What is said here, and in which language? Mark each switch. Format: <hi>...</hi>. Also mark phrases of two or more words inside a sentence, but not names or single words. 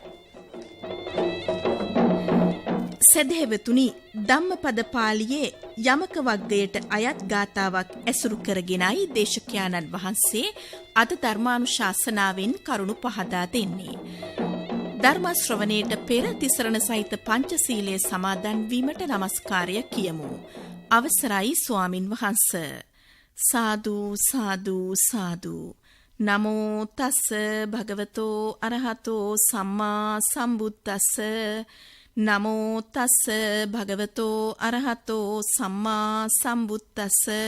<si>සදහෙවතුනි, ධම්මපද පාළියේ යමක වග්ගයට අයත් ගාථාවක් ඇසුරු කරගෙනයි දේශකයාණන් වහන්සේ අද ධර්මානුශාසනාවෙන් කරුණු පහදා දෙන්නේ. ධර්ම ශ්‍රවණයට පෙර තිසරණ සහිත පංචශීලයේ සමාදන් වීමට නමස්කාරය කියමු. අවසරයි ස්වාමින් වහන්ස. සාදු සාදු සාදු.</si> <pi>නමෝ තස්ස භගවතෝ අරහතෝ සම්මා සම්බුද්දස්ස. නමෝ තස්ස භගවතෝ අරහතෝ සම්මා සම්බුද්දස්ස.</pi>